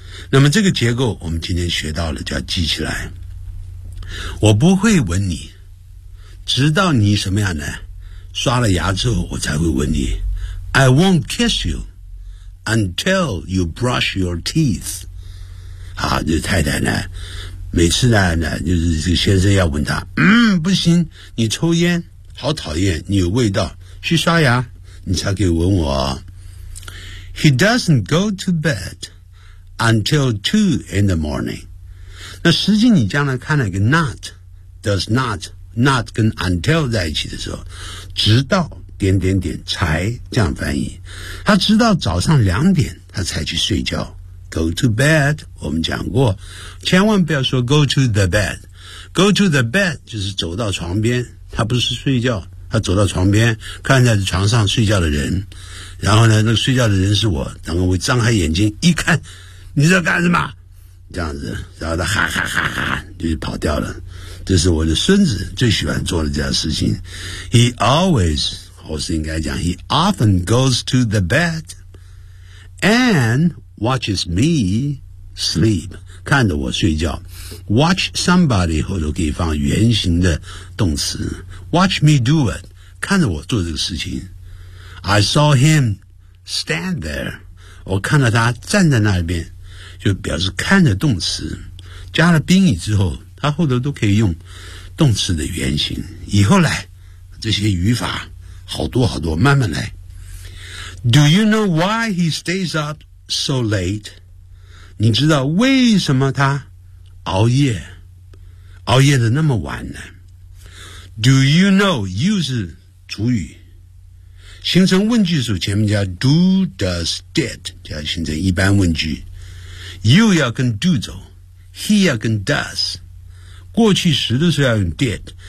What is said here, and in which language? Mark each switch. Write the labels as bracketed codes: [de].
[zh] 那么这个结构我们今天学到了就要记起来。我不会吻你直到你什么样呢，刷了牙之后我才会吻你。 [en] I won't kiss you until you brush your teeth. [zh] 好，这太太呢每次呢就是这个先生要吻她，不行，你抽烟好讨厌，你有味道，去刷牙你才可以吻我。 [en] He doesn't go to bedUntil 2 in the morning. [zh] 那实际你将来看了一个 [en] not, does not, [zh] not 跟 until 在一起的时候，直到点点点才这样翻译。他直到早上两点他才去睡觉， [en] go to bed， [zh] 我们讲过千万不要说 [en] go to the bed， [zh] go to the bed 就是走到床边，他不是睡觉，他走到床边看在床上睡觉的人，然后呢那个睡觉的人是我，然后我张开眼睛一看，你在干什么，这样子，然后他哈哈哈哈就跑掉了。这是我的孙子最喜欢做的这件事情。 [en] He always, [zh] 我是应该讲 [en] ,He often goes to the bed and watches me sleep, [zh] 看着我睡觉。 [en] Watch somebody, [zh] 后头可以放原形的动词。 [en] Watch me do it, [zh] 看着我做这个事情。 [en] I saw him stand there, [zh] 我看着他站在那边。就表示看着动词，加了宾语之后它后头都可以用动词的原型。以后来这些语法好多好多慢慢来。 [en] Do you know why he stays up so late? [zh] 你知道为什么他熬夜熬夜的那么晚呢？ [en] Do you know, [zh] you 是主语，形成问句的时候前面加 do, does, did, 加形成一般问句，You 要跟 do 走， He 要跟 does， 过去时的时候要用 did。